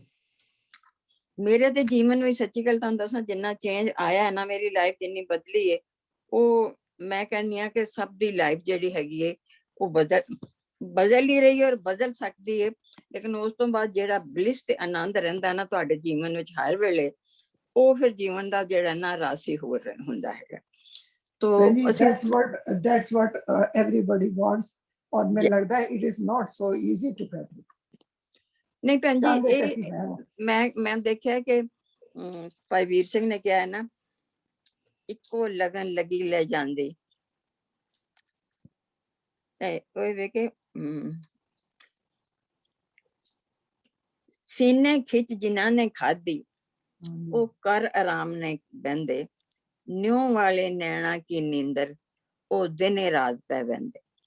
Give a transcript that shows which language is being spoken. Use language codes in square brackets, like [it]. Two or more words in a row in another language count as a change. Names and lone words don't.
[pa] ਮੇਰੇ ਤੇ ਜੀਵਨ ਵਿੱਚ ਸੱਚੀ ਗੱਲ ਤੁਹਾਨੂੰ ਦੱਸਾਂ, ਜਿੰਨਾ ਚੇਂਜ ਆਇਆ ਹੈ ਨਾ, ਮੇਰੀ ਲਾਈਫ ਜਿੰਨੀ ਬਦਲੀ ਹੈ, ਉਹ ਮੈਂ ਕਹਿੰਦੀ ਹਾਂ ਕਿ ਸਭ ਦੀ ਲਾਈਫ ਜਿਹੜੀ ਹੈਗੀ ਹੈ ਉਹ ਬਦਲ ਹੀ ਰਹੀ ਹੈ ਔਰ ਬਦਲ ਸਕਦੀ ਹੈ। ਲੇਕਿਨ ਉਸ ਤੋਂ ਬਾਅਦ ਜਿਹੜਾ ਬਲਿਸ ਤੇ ਆਨੰਦ ਰਹਿੰਦਾ ਨਾ ਤੁਹਾਡੇ ਜੀਵਨ ਵਿੱਚ ਹਰ ਵੇਲੇ, ਉਹ ਫਿਰ ਜੀਵਨ ਦਾ ਜਿਹੜਾ ਨਾ ਰਾਸੀ ਹੋਰ ਹੁੰਦਾ ਹੈਗਾ। ਤੋ [en] that's what everybody wants, [pa] ਔਰ ਮੈਨੂੰ ਲੱਗਦਾ ਹੈ [en] it is not so easy to get it। [pa] ਨਹੀਂ ਭੈਣ ਜੀ, ਇਹ ਮੈਂ ਦੇਖਿਆ ਕਿ ਭਾਈ ਵੀਰ ਸਿੰਘ ਨੇ ਕਿਹਾ ਹੈ ਨਾ, ਇੱਕੋ ਲਗਨ ਲੱਗੀ ਲੈ ਜਾਂਦੀ, ਉਹ ਵੇ ਕੇ ਸੀਨੇ ਖਿੱਚ ਜਿਨ੍ਹਾਂ ਨੇ ਖਾਦੀ, ਉਹ ਕਰ ਆਰਾਮ ਨੇ ਬਹਿੰਦੇ, ਨਿਉ ਵਾਲੇ ਨੈਣਾ ਕੀ ਨੀਂਦਰ, ਉਹ ਦਿਨੇ ਰਾਤ ਪੈ ਬਹਿੰਦੇ।